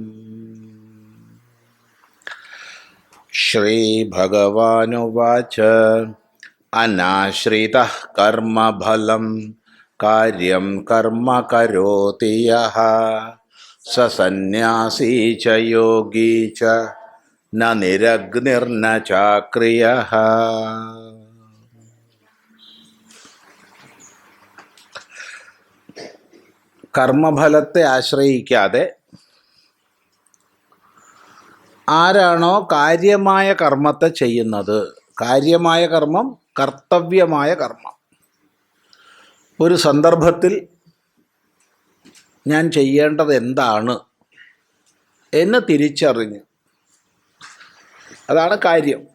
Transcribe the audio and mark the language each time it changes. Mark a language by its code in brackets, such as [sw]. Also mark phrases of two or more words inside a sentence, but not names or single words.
[sa] श्रीभगवानुवाच अनाश्रितः कर्मफलं कार्यं कर्म करोति यः स सन्न्यासी च योगी च न निरग्निर्न चाक्रियः। [ml] കർമ്മഫലത്തെ ആശ്രയിക്കാതെ ആരാണോ കാര്യമായ കർമ്മത്തെ ചെയ്യുന്നത്, കാര്യമായ കർമ്മം കർത്തവ്യമായ കർമ്മം, ഒരു സന്ദർഭത്തിൽ ഞാൻ ചെയ്യേണ്ടത് എന്താണ് എന്ന് തിരിച്ചറിഞ്ഞ്, അതാണ് കാര്യം.